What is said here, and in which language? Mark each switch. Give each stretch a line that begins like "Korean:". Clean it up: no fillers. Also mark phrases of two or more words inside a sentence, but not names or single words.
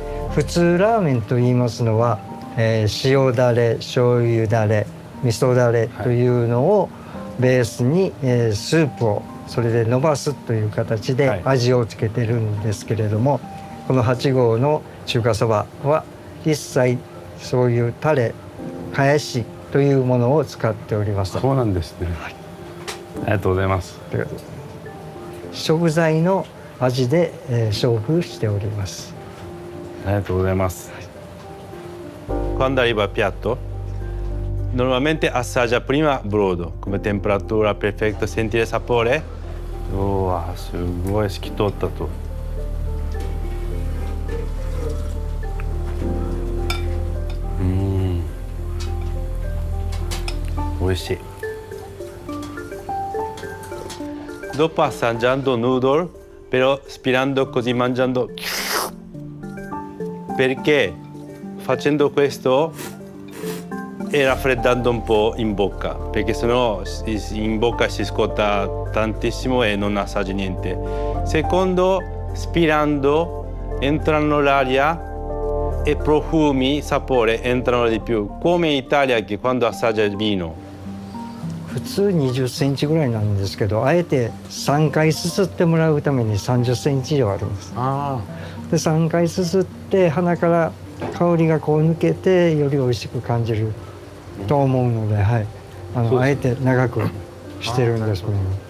Japanese: 普通ラーメンと言いますのは、塩だれ、醤油だれ、味噌だれというのをベースに、スープをそれで伸ばすという形で味をつけてるんですけれども、この8号の中華そばは一切そういうタレ、かやしというものを使っております。そうなんですね。はい、ありがとうございます。食材の味で、勝負しております。ありがとうございます。
Italian: Quando arriva il piatto, normalmente assaggia prima brodo, come temperatura perfetta, sentire il sapore.
Japanese: すごい透き通ったと。
Italian: 美味しい。Dopo assaggiando noodle, però spirando così mangiando, perché facendo questo e raffreddando un po' in bocca, perché sennò in bocca si scotta tantissimo e non assaggi niente. Secondo, spirando entrano l'aria e profumi, sapore entrano di più, come in Italia che quando assaggia il vino.
Japanese: 普通20センチぐらいなんですけど、あえて3回すすってもらうために30センチ以上あるんです。で3回すすって鼻から香りがこう抜けてより美味しく感じると思うので、はい、あえて長くしてるんですね。